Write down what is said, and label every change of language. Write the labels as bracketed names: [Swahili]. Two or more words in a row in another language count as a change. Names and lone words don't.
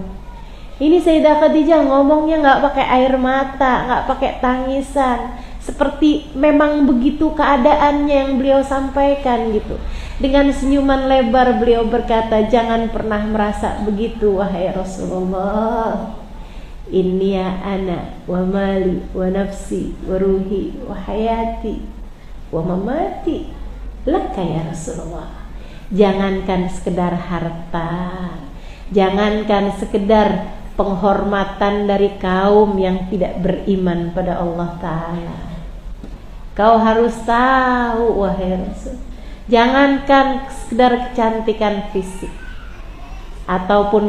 [Indonesian] Ini Sayyidah Khadijah ngomongnya gak pakai air mata, gak pakai tangisan, seperti memang begitu keadaannya yang beliau sampaikan gitu. Dengan senyuman lebar beliau berkata, jangan pernah merasa begitu wahai Rasulullah. [Arabic] إني أنا ومالي ونفسي وروحي وحياتي ومماتي لك يا رسول الله. [Indonesian] Jangankan sekedar harta, jangankan sekedar penghormatan dari kaum yang tidak beriman pada Allah Ta'ala. Kau harus tahu wahai Rasul, jangankan sekedar kecantikan fisik ataupun